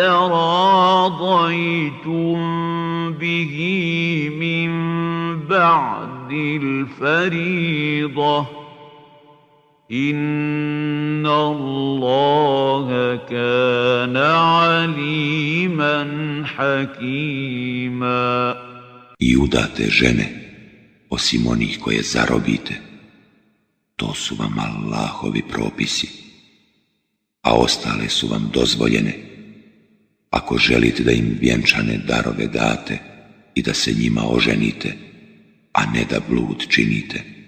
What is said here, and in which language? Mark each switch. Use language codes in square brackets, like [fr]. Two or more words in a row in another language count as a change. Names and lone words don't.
[ar] تراضيتم به من بعد الفريضة إن الله كان عليما حكيما. [bs] I udate žene, osim onih koje zarobite, to su vam Allahovi propisi, a ostale su vam dozvoljene, ako želite da im vjenčane darove date i da se njima oženite, a ne da blud činite.